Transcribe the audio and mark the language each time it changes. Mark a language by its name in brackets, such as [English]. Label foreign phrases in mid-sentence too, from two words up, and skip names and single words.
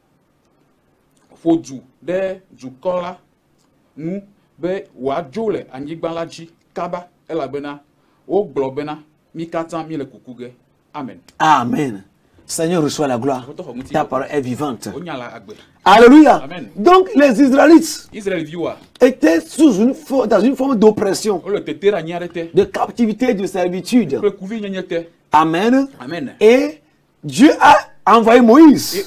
[Ewe] fodu de dukɔla ŋu be wòadzo le anyigba la dzi kaba elabena wogblɔ bena mi katã mi le kuku ge. [French] Amen. Amen. Seigneur, reçoit la gloire. Ta parole est vivante. Alléluia. Amen. Donc les Israélites étaient dans une forme d'oppression, de captivité, de servitude. Amen. Amen. Et Dieu a envoyé Moïse.